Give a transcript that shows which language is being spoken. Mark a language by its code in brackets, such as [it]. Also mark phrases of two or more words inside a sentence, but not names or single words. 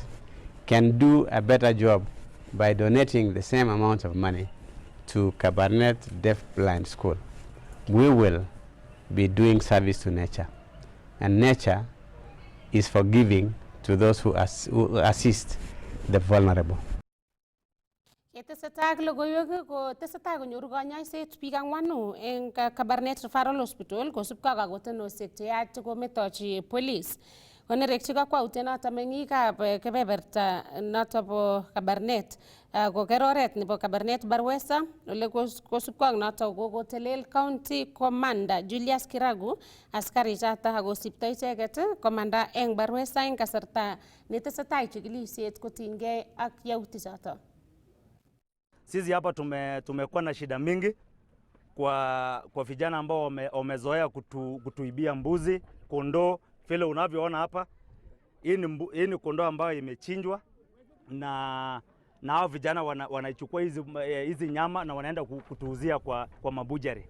[en] Can do a better job by donating the same amount of money to Kabarnet Deaf Blind School. We will be doing service to nature, and nature is forgiving to those who assist the vulnerable. [kln] Tesetai logoiwek ko tesetai konyoru kanyoiset biik 4 eng Kabarnet Referral Hospital kosubkei ak kakotinosiek cheyach chekometochi police. Konerekyi kakwautiet noto meng'ikab kebeberta noto bo Kabarnet koker oret nebo Kabarnet Barwesa ole kosubkei ak noto kokotelel County Commander Julius Kiragu askarik choto akosipto icheket komanda eng Barwesa eng kasarta netesetai chikilisiet kotinygei ak yautik choto. [sw] Sisi hapa tumekuwa na shida mingi kwa vijana ambao wamezoea kutuibia mbuzi, kondoo. Vile unavyoona hapa, hii ni kondoo ambayo imechinjwa na hao vijana wanaichukua hizi nyama na wanaenda kutuuzia kwa mabujari.